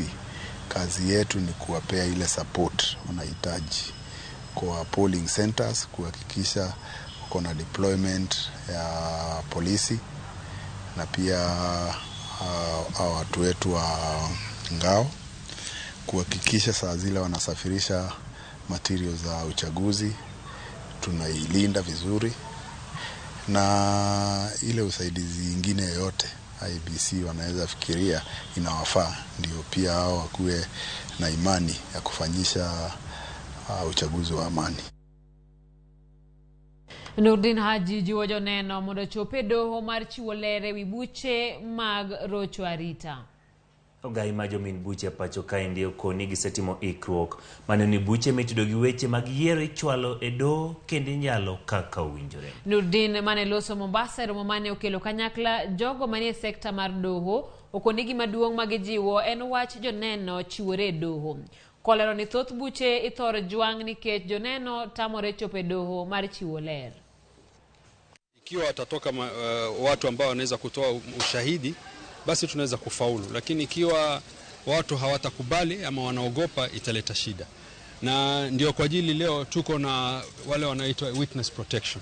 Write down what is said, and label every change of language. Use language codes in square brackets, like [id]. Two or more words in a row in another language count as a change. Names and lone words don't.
[sw] Kazi yetu ni kuwapea ile support wanahitaji kwa [en] polling centers, [sw] kuhakikisha kuna deployment ya polisi na pia watu wetu wa ngao, kuhakikisha saa zile wanasafirisha materials za uchaguzi tunailinda vizuri, na ile usaidizi ingine yote IBC wanaweza fikiria inawafaa, ndio pia hao wakuwe na imani ya kufanyisha uchaguzi wa amani. [luo] Nurdin Haji jiwo joneno mondo chope doho mar chiwo lere wi buche mag rocho arita. Ogai ma jomin buche pacho kae ndio koni gisetimo ikruok mane ni buche mitido gi weche mag yiero ichwalo e do kendo nyalo kaka owinjore. Nurdin mane loso Mombasa romo mane okelo kanyakla jogo manie sekta mar doho okoni gima duong' magijiwo en wach joneno chiwore doho. Kolero ni thoth buche ithor jwang' nikech joneno tamore chope doho mar chiwo ler. [sw] Ikiwa watatoka watu ambao wanaweza kutoa ushahidi, basi tunaweza kufaulu, lakini ikiwa watu hawatakubali ama wanaogopa, italeta shida. Na ndio kwa ajili leo tuko na wale wanaitwa Witness Protection.